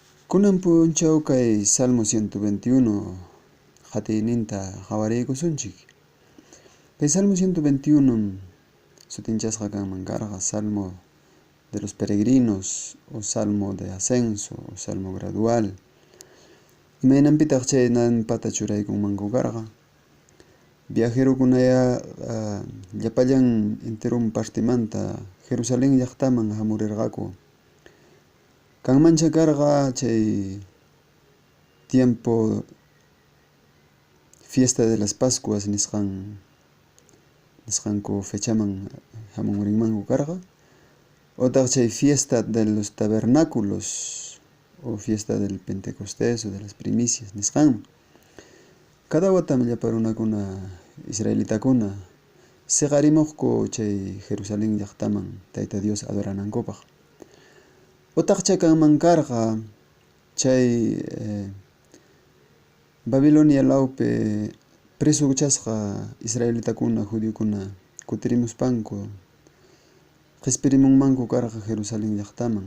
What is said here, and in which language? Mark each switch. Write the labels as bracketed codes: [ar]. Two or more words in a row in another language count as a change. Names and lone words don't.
[qu] Kunan punchaw kay Salmo 121 qhatininta qawariykusunchik. Kay Salmo 121 sutinchasqa kanman karqa [es] Salmo de los peregrinos o Salmo de ascenso o Salmo gradual. [qu] Imaynanpitaq chaynanpata churaykunmanku karqa. Viajerukunaya llapallan enterun partimanta Jerusalén llaqtaman hamurirqaku. Kanmancha karqa chay tiempo [es] fiesta de las Pascuas [qu] nisqanku fechaman hamunrinmanku karqa. Otaq chay [es] fiesta de los tabernáculos o fiesta del Pentecostés o de las primicias [qu] nisqanman. Cada watam llapa runakuna israelitakuna siqarimuqku chay Jerusalén llaqtaman Tayta Dios adoranankupaq. Otaqcha kanman karqa chay Babilonia lawpi presuchasqa israelitakuna judiokuna kutirimuspanku qhispirimunmanku karqa Jerusalén llaqtaman.